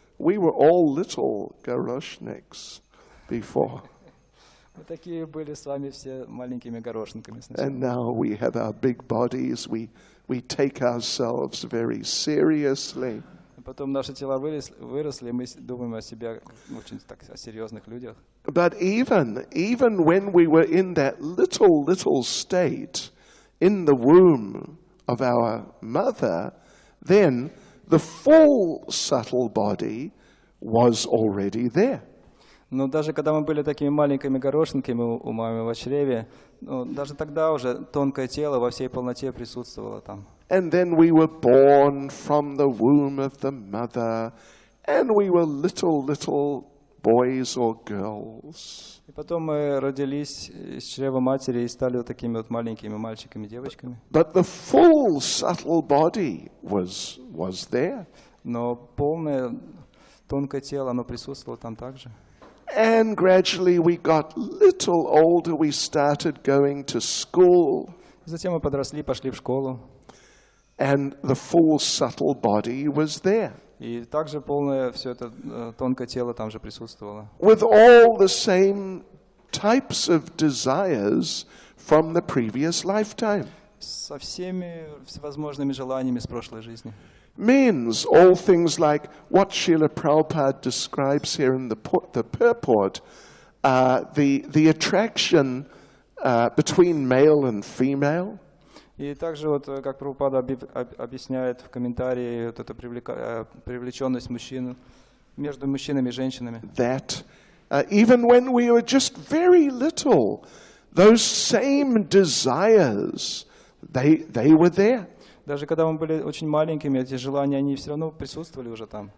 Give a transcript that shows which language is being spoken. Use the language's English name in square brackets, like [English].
[English] We were all little goroshniks before. [Russian] Мы такие были с вами все маленькими горошинками сначала. [English] And now we have our big bodies. We take ourselves very seriously. [Russian] Потом наши тела выросли, мы думаем о себе очень так, о серьезных людях. [English] But even when we were in that little state in the womb of our mother, then the full subtle body was already there. [Russian] Но даже когда мы были такими маленькими горошинками у мамы в чреве, ну, даже тогда уже тонкое тело во всей полноте присутствовало там. [English] And then we were born from the womb of the mother, and we were little boys or girls. [Russian] И потом мы родились из чрева матери и стали вот такими вот маленькими мальчиками, девочками. [English] But the full subtle body was there. [Russian] Но полное тонкое тело, оно присутствовало там также. [English] And gradually we got little older, we started going to school. [Russian] Затем мы подросли, пошли в школу. [English] And the full subtle body was there. [Russian] И также полное все это тонкое тело там же присутствовало. [English] With all the same types of desires from the previous lifetime. [Russian] Со всеми всевозможными желаниями с прошлой жизни. [English] Means all things like what Srila Prabhupada describes here in the purport, the attraction between male and female. [Russian] И также вот, как Прабхупада объясняет в комментарии, вот эта привлеченность мужчин между мужчинами и женщинами. [English] That even when we were just very little, those same desires, they were there. [Russian] Даже когда мы были очень маленькими, эти желания, они все равно присутствовали уже там.